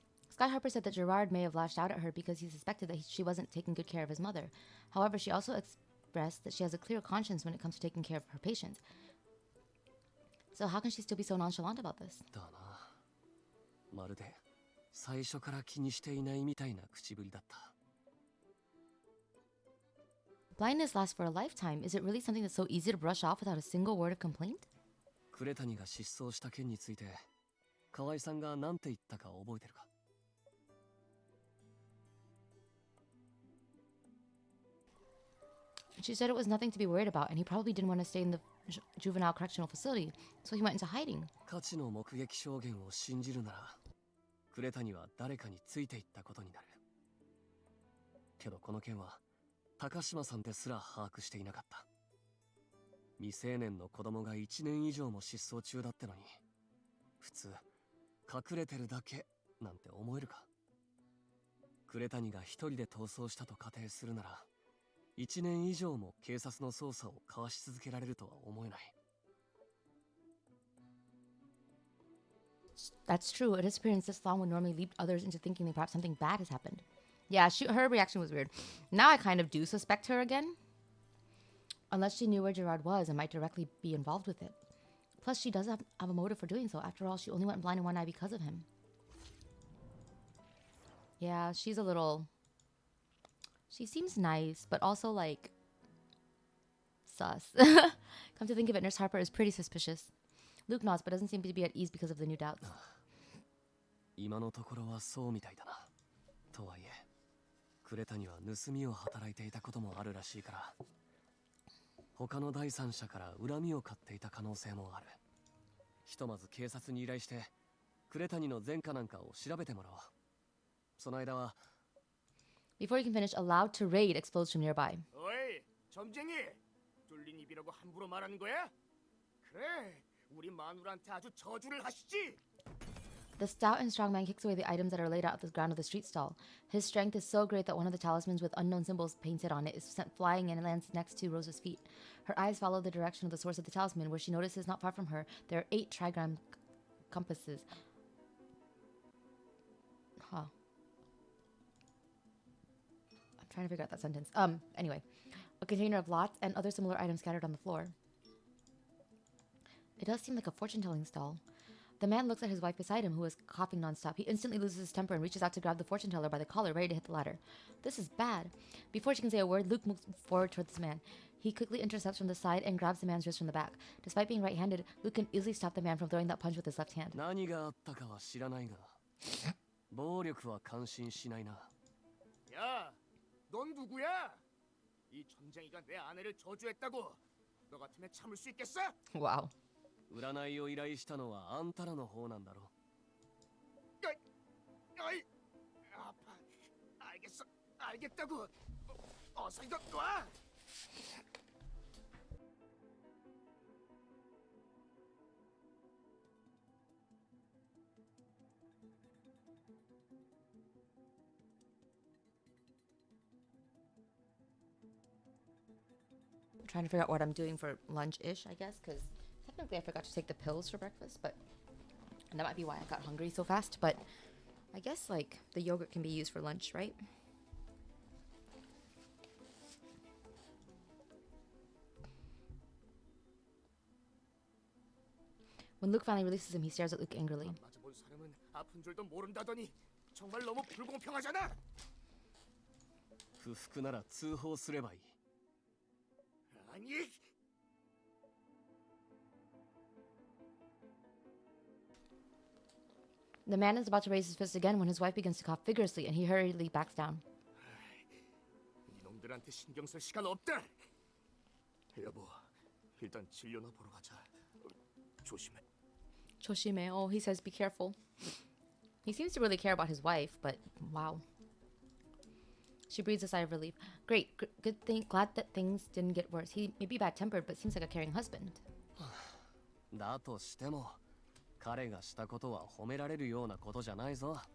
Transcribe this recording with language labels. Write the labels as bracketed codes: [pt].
[en] Sky Harper said that Gerard may have lashed out at her because he suspected that she wasn't taking good care of his mother. However, she also expressed that she has a clear conscience when it comes to taking care of her patients. So how can she still be so nonchalant about this? [ja] だな。まるで最初から気にしていないみたいな口ぶりだった。 [en] Blindness lasts for a lifetime. Is it really something that's so easy to brush off without a single word of complaint? [ja] 呉谷が失踪した件について、河合さんが何て言ったか覚えてるか？ [en] She said it was nothing to be worried about, and he probably didn't want to stay in the juvenile correctional facility, so he went into hiding. [ja] 価値の目撃証言を信じるなら、呉谷は誰かについていったことになる。けどこの件は、高島さんですら把握していなかった。未成年の子供が1年以上も失踪中だってのに、普通、隠れてるだけなんて思えるか？呉谷が一人で逃走したと仮定するなら、1年以上も警察の捜査を交わし続けられるとは思えない。 [en] That's true. A disappearance this long would normally lead others into thinking that perhaps something bad has happened. Yeah, her reaction was weird. Now I kind of do suspect her again. Unless she knew where Gerard was and might directly be involved with it. Plus, she does have a motive for doing so. After all, she only went blind in one eye because of him. Yeah, she's a little... She seems nice, but also, like, sus. Come to think of it, Nurse Harper is pretty suspicious. Luke nods, but doesn't seem to be at ease because of the new doubts. [ja] 今のところはそうみたいだな。とはいえ、クレタには盗みを働いていたこともあるらしいから、他の第三者から恨みを買っていた可能性もある。ひとまず警察に依頼して、クレタニの前科なんかを調べてもらおう。その間は。 [en] Before he can finish, a loud tirade explodes from nearby. [ko] 어이, 점쟁이! 뚫린 입이라고 함부로 말하는 거야? 그래, 우리 마누라한테 아주 저주를 하시지! [en] The stout and strong man kicks away the items that are laid out at the ground of the street stall. His strength is so great that one of the talismans with unknown symbols painted on it is sent flying and lands next to Rosa's feet. Her eyes follow the direction of the source of the talisman, where she notices not far from her there are 8 trigram compasses. Huh. I'm trying to figure out that sentence. Anyway. A container of lots and other similar items scattered on the floor. It does seem like a fortune-telling stall. The man looks at his wife beside him, who is coughing nonstop. He instantly loses his temper and reaches out to grab the fortune teller by the collar, ready to hit the ladder. This is bad. Before she can say a word, Luke moves forward towards the man. He quickly intercepts from the side and grabs the man's wrist from the back. Despite being right-handed, Luke can easily stop the man from throwing that punch with his left hand. [ja] 何があったかは知らないが、暴力は感心しないな。 [ko] 야, 넌 누구야? 이 점쟁이가 내 아내를 저주했다고. 너 같으면 참을 수 있겠어? [en] Wow. [ja] 占いを依頼したのはあんたらの方なんだろ。 [ko] 어이, 아파. 알겠어, 알겠다고. 어서 이거 놔. [en] I'm trying to figure out what I'm doing for lunch-ish, I guess, because technically I forgot to take the pills for breakfast, but and that might be why I got hungry so fast, but I guess, like, the yogurt can be used for lunch, right? When Luke finally releases him, he stares at Luke angrily. [ko] 맞아본 사람은 아픈 줄도 모른다더니 정말 너무 불공평하잖아. [ja] 不服なら通報すればいい。 [ko] 아니. [en] The man is about to raise his fist again when his wife begins to cough vigorously and he hurriedly backs down. [ko] 이놈들한테 신경 쓸 시간 없다. 여보, 일단 진료나 보러 가자. 조심해. 조심해. [en] Oh, he says be careful. He seems to really care about his wife, but wow. She breathes a sigh of relief. Great, good thing. Glad that things didn't get worse. He may be bad-tempered, but seems like a caring husband. [ja] だとしても、彼がしたことは褒められるようなことじゃないぞ。